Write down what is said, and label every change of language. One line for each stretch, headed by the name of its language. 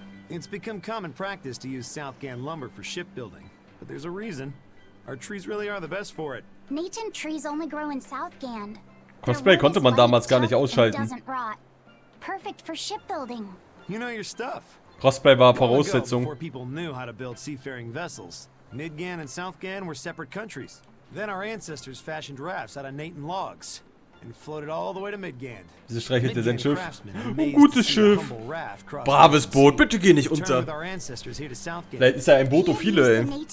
English: It's become common practice to use Southgan lumber for shipbuilding, but there's a reason. Our trees really are the best for it. Native trees only grow in Southgan.
German: Cosplay konnte man damals gar nicht ausschalten.
English: Perfect for shipbuilding. You know your stuff.
German: Crossplay war Voraussetzung.
English: Before people knew how to build seafaring vessels, Midgan and Southgan were separate countries. Then our ancestors fashioned rafts out of Nathan logs and floated all the way to Midgand.
German: Diese streichelte sein Schiff. Oh, gutes Schiff. Braves Boot, bitte geh nicht unter. Vielleicht ist ja ein Boot viele, ey.